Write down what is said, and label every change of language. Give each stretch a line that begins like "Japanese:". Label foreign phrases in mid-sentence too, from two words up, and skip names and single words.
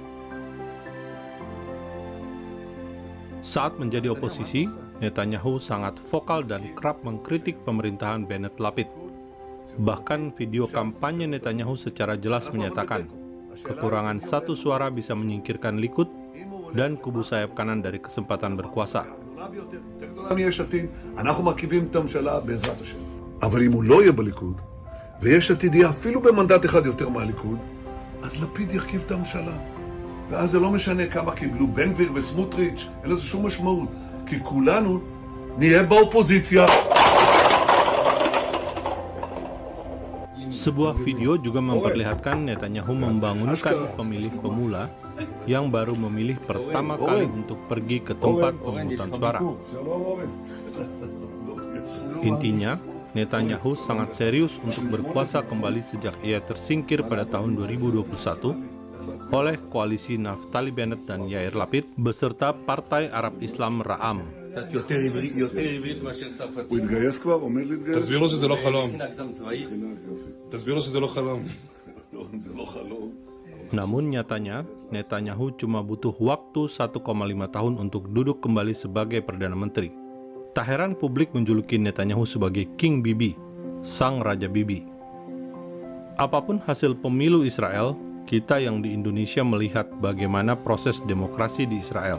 Indonesian: Saat menjadi oposisi, Netanyahu sangat vokal dan kerap mengkritik pemerintahan Bennett Lapid. Bahkan video kampanye Netanyahu secara jelas menyatakan, kekurangan satu suara bisa menyingkirkan Likud dan kubu sayap kanan dari kesempatan berkuasa.
Hebrew: אנחנו מרכיבים את הממשלה בעזרת השם. אבל אם הוא לא יהיה בליכוד, ויש עתיד יהיה אפילו במנדט אחד יותר מהליכוד, אז לפיד ירכיב את הממשלה. ואז זה לא משנה כמה קיבלו בן גביר וסמוטריץ', אין לזה שום משמעות. כי כולנו נהיה באופוזיציה.
Indonesian: Sebuah video juga memperlihatkan Netanyahu membangunkan pemilih pemula yang baru memilih pertama kali untuk pergi ke tempat pemungutan suara. Intinya, Netanyahu sangat serius untuk berkuasa kembali sejak ia tersingkir pada tahun 2021 oleh koalisi Naftali Bennett dan Yair Lapid beserta Partai Arab Islam Ra'am.
Hebrew: הוא התגייס כבר? עומד להתגייס? תסביר לו שזה לא חלום. תסביר לו שזה לא חלום. זה לא חלום.
Indonesian: Namun nyatanya, Netanyahu cuma butuh waktu 1,5 tahun untuk duduk kembali sebagai Perdana Menteri. Tak heran publik menjuluki Netanyahu sebagai King Bibi, Sang Raja Bibi. Apapun hasil pemilu Israel, kita yang di Indonesia melihat bagaimana proses demokrasi di Israel.